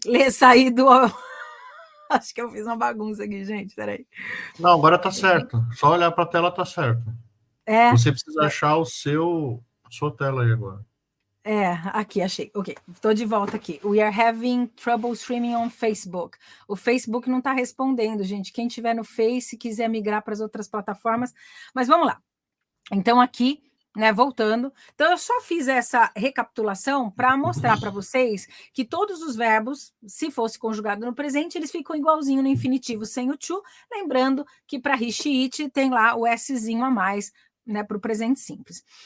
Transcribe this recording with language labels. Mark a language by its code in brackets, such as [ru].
[pt] Sair do... Acho que eu fiz uma bagunça aqui, gente. Peraí. Não, agora tá certo. Só olhar para a tela tá certo. Você precisa achar a sua tela aí agora. Aqui, achei. Ok, estou de volta aqui. [en] We are having trouble streaming on Facebook. [pt] O Facebook não está respondendo, gente. Quem tiver no Face, quiser migrar para as outras plataformas. Mas vamos lá. Então, aqui, né, voltando. Então, eu só fiz essa recapitulação para mostrar para vocês que todos os verbos, se fosse conjugado no presente, eles ficam igualzinho no infinitivo sem o to, lembrando que para he, she, it tem lá o szinho a mais, né, para o presente simples.